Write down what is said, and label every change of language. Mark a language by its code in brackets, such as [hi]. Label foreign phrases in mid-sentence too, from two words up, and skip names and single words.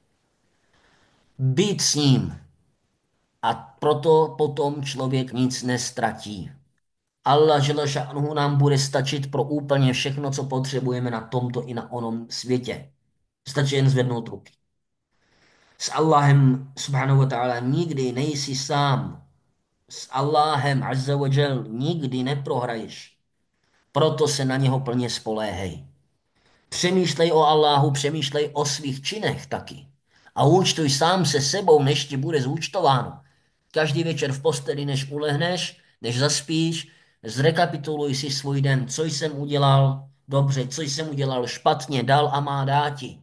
[cs] Být s ním. A proto potom člověk nic nestratí. Allah [ar] جل شأنه [cs] nám bude stačit pro úplně všechno, co potřebujeme na tomto i na onom světě. Stačí jen zvednout ruky. S Allahem [ar] سبحانه وتعالى [cs] nikdy nejsi sám. S Allahem [ar] عز وجل [cs] nikdy neprohraješ. Proto se na něho plně spoléhej. Přemýšlej o Alláhu, přemýšlej o svých činech taky. A účtuj sám se sebou, než ti bude zúčtováno. Každý večer v posteli, než ulehneš, než zaspíš, zrekapituluj si svůj den, co jsem udělal dobře, co jsem udělal špatně, dal a má dáti.